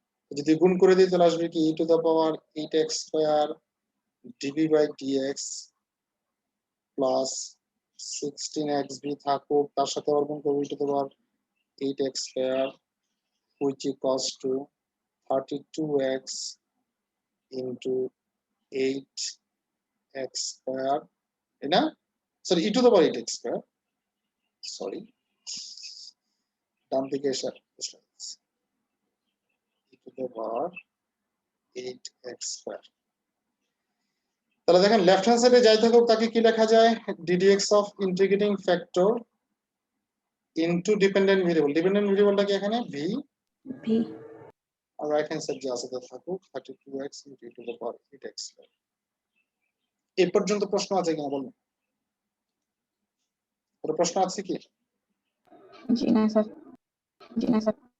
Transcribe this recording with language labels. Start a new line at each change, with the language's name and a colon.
Bangla: যদি গুণ করে দিই তাহলে আসবে কি e to the power 8x square dv by dx plus 16xv থাকুক, তার সাথে আবার গুণ করব e to the power 8x square
English: which equals to 32x into 8x
Bangla: square, তাই না? Sorry e to the power 8x square, sorry ডান দিকে এসে e to the power 8x square. তাহলে দেখেন লেফট হ্যান্ড সাইডে যাই থাকুক তাকে কি লেখা যায়?
English: ddx of integrating factor into dependent variable।
Bangla: Dependent ভেরিয়েবলটা কি এখানে? v। আর রাইট হ্যান্ড সাইড যে আছে তা থাকুক
English: 32x into e to the power 8x
Bangla: square. এই পর্যন্ত প্রশ্ন আছে কিনা বলুন? কোনো প্রশ্ন আছে কি? জি না স্যার। জি না স্যার।